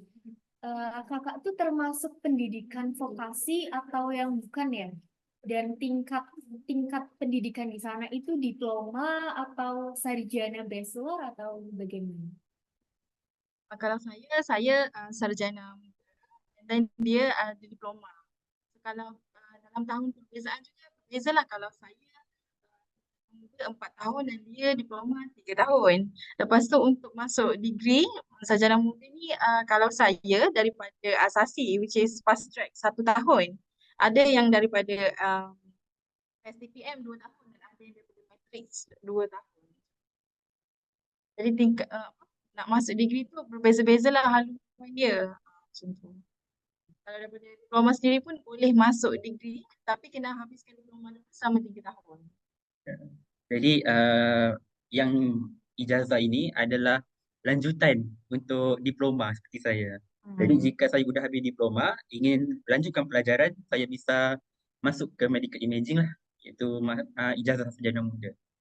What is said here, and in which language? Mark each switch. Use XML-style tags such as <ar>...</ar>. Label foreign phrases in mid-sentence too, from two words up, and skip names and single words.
<id>Kakak tuh termasuk pendidikan vokasi atau yang bukan ya? Dan tingkat tingkat pendidikan di sana itu diploma atau sarjana bachelor atau bagaimana?</id> <ms>Kalau saya sarjana dan dia ada diploma. Kalau dalam tahun perbezaan juga berbeza lah. Kalau saya muda 4 tahun dan dia diploma 3 tahun. Lepas tu untuk masuk degree sarjana muda ni kalau saya daripada asasi</ms> <en>which is fast track</en> <ms>1 tahun. Ada yang daripada STPM 2 tahun dan ada yang daripada matrix 2 tahun. Jadi tingkat nak masuk degree tu berbeza-beza lah haluan dia. Macam tu. Kalau daripada diploma sendiri pun boleh masuk degree tapi kena habiskan diploma dulu selama 3 tahun. Jadi yang ijazah ini adalah lanjutan untuk diploma seperti saya. Jadi jika saya sudah habis diploma, ingin lanjutkan pelajaran, saya bisa masuk ke</ms> <en>medical imaging</en> <ms>lah, iaitu ijazah sarjana muda.</ms>